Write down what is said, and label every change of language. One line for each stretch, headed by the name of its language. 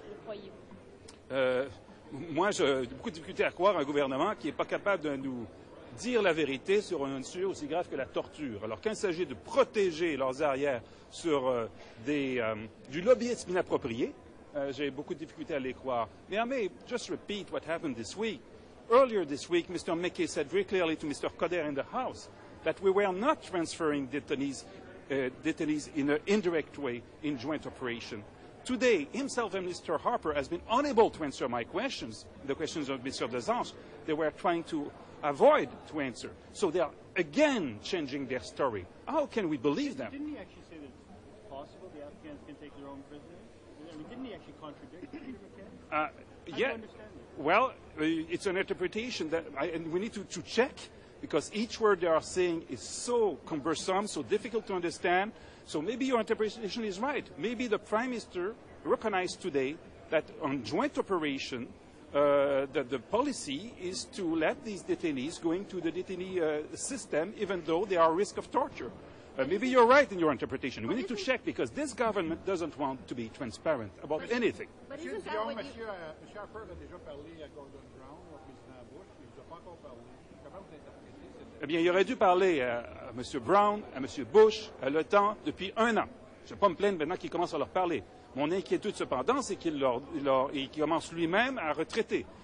French: Le croyez-vous? Moi, j'ai beaucoup de difficulté à croire un gouvernement qui n'est pas capable de nous dire la vérité sur un sujet aussi grave que la torture. Alors, quand il s'agit de protéger leurs arrières sur du lobbyisme inapproprié, j'ai beaucoup de difficultés à les croire.
English: Mais I may just repeat what happened this week. Earlier this week, Mr. McKay said very clearly to Mr. Coder in the House that we were not transferring detainees in an indirect way in joint operation. Today, himself and Mr. Harper has been unable to answer my questions, the questions of Mr. Desange. They were trying to avoid to answer. So they are again changing their story. How can we believe them? Didn't he actually say that it's possible the Afghans can take their own prisoners? I mean, didn't he actually contradict Peter McKay? Yeah. Well, it's an interpretation that and we need to check, because each word they are saying is so cumbersome, so difficult to understand. So maybe your interpretation is right. Maybe the Prime Minister recognized today that on joint operation, the policy is to let these detainees go into the detainee system, even though they are at risk of torture. Maybe you're right in your interpretation. We need to check, because this government doesn't want to be transparent about anything. But
French: Monsieur
English: isn't that Dion, what you...
French: Monsieur Harper a déjà parlé à Gordon Brown, au président Bush, mais il ne nous a pas encore parlé. Comment vous interprétez cette... Eh bien, il aurait dû parler à M. Brown, à M. Bush, à l'OTAN depuis 1 an. Je ne vais pas me plaindre maintenant qu'il commence à leur parler. Mon inquiétude, cependant, c'est qu'il commence lui-même à retraiter.